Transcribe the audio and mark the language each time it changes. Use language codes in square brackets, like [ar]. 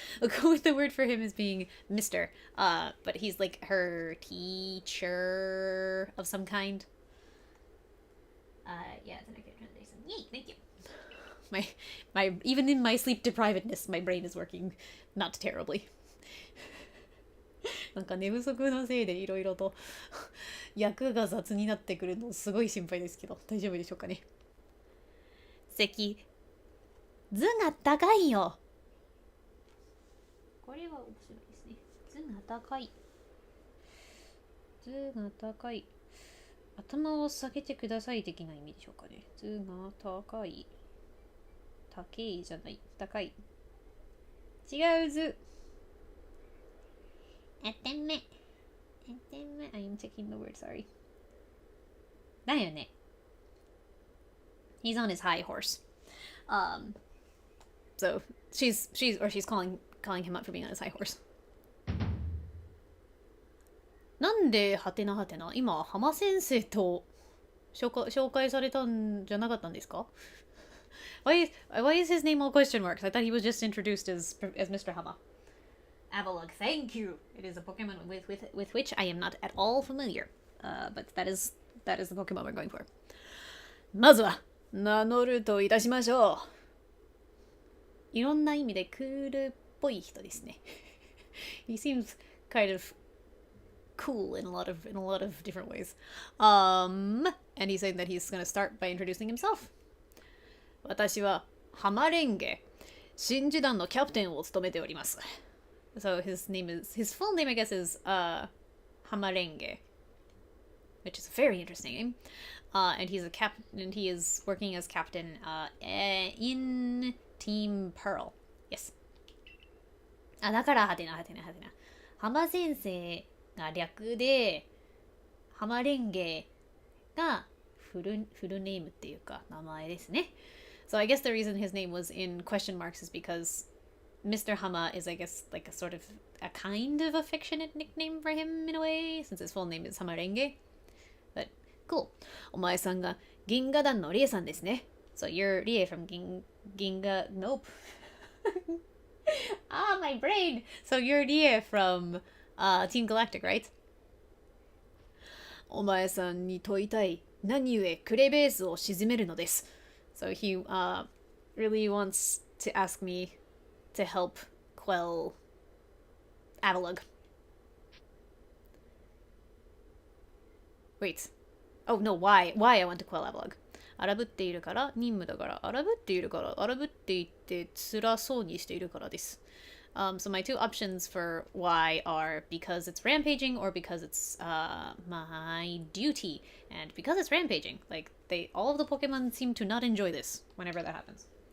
[en] We'll go with the word for him as being Mr. But he's like her teacher of some kind. Yeah, it's an accurate translation. Yay, thank you. My even in my sleep deprivedness, my brain is working not terribly. [ja] なんか寝不足のせいでいろいろと役が雑になってくるのすごい心配ですけど大丈夫でしょうかね。関図が高いよ。これは面白いですね。図が高い。図が高い。頭を下げてください的な意味でしょうかね。図が高い。高いじゃない。高い。違う図。あてめ。 [en] I'm checking the word, sorry. [ja] だよね。 [en] He's on his high horse. So she's calling him up for being on his high horse. [ja] なんではてなはてな今浜先生と紹介されたんじゃなかったんですか？ [en] Why is his name all question marks? I thought he was just introduced as Mr. Hama. Avalug, thank you. It is a Pokemon with which I am not at all familiar. But that is the Pokemon we're going for. [ja] まずは名乗るといたしましょう。いろんな意味でクールっぽい人ですね。 [en] He seems kind of cool in a lot of different ways. And he's saying that he's going to start by introducing himself. [ja] 私はハマレンゲ、新時団のキャプテンを務めております。 [en] So his full name I guess is Hamarenge, which is a very interesting name. And he's a captain, and he is working as captain in Team Pearl. Yes. [ja] あ、だからはてなはてなはてな。浜先生が略で、ハマレンゲがフルネームっていうか名前ですね。 [en] So I guess the reason his name was in question marks is because Mr. Hama is, I guess, like a sort of a kind of affectionate nickname for him in a way, since his full name is Hamarenge. But cool. [ja] お前さんが銀河団のリエさんですね。 [en] So you're Rie from Ginga. Nope. Ah, my brain. So you're Rie from Team Galactic, right? [ja] お前さんに問いたい。何故クレベースを沈めるのです。 [en] So he really wants to ask me to help quell Avalugg. Wait. Oh no, why? Why I want to quell Avalugg? [ja] 荒ぶっているから任務だから荒ぶっているから荒ぶっていって辛そうにしているからです。 [en] So my two options for why are because it's rampaging or because it's my duty. And because it's rampaging, like all of the Pokemon seem to not enjoy this whenever that happens.